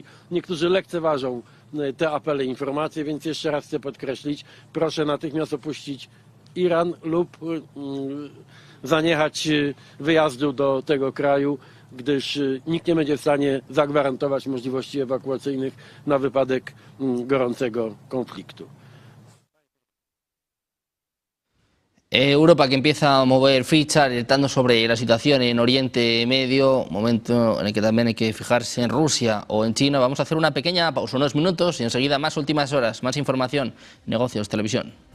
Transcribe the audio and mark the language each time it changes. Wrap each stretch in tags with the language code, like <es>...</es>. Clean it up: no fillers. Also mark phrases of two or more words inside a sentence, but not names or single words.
<pl>Niektórzy lekceważą te apele i informacje, więc jeszcze raz chcę podkreślić, proszę natychmiast opuścić Iran lub zaniechać wyjazdu do tego kraju, gdyż nikt nie będzie w stanie zagwarantować możliwości ewakuacyjnych na wypadek gorącego konfliktu.</pl> <es>Europa que empieza a mover ficha alertando sobre la situación en Oriente Medio, momento en el que también hay que fijarse en Rusia o en China. Vamos a hacer una pequeña pausa, unos minutos, y enseguida más últimas horas, más información, negocios, televisión.</es>